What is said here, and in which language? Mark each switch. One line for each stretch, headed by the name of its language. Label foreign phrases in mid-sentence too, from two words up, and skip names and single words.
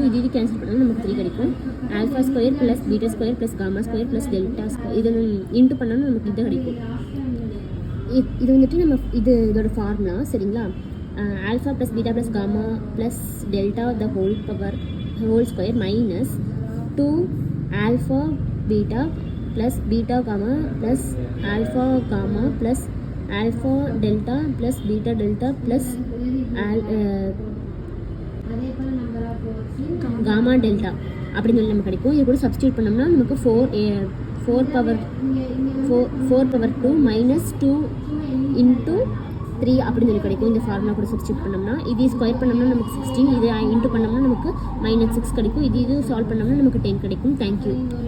Tamil: இது கேன்சல் பண்ணாலும் நமக்கு 3 கிடைக்கும்.
English: alpha square plus beta square plus gamma square plus delta square
Tamil: இது இன்ட்டு பண்ணாலும் நமக்கு இது கிடைக்கும். இது வந்துட்டு நம்ம இதோட ஃபார்முலா. சரிங்களா?
English: alpha plus beta plus gamma plus delta the whole square minus 2 alpha beta plus beta gamma plus alpha gamma plus alpha delta plus beta delta plus gamma delta
Tamil: அப்படின்னு சொல்லி நமக்கு கிடைக்கும். இது கூட சப்ஸ்டியூட் பண்ணோம்னா நமக்கு
English: 4 power 2 minus 2 into 3
Tamil: அப்படின்னு சொல்லி கிடைக்கும். இந்த ஃபார்முலா கூட சப்ஸ்டியூட் பண்ணோம்னா இது ஸ்கொயர் பண்ணோம்னா நமக்கு 16, இது இன்ட்டு பண்ணோம்னா நமக்கு -6 கிடைக்கும். இது சால்வ் பண்ணோம்னா நமக்கு 10 கிடைக்கும். தேங்க்யூ.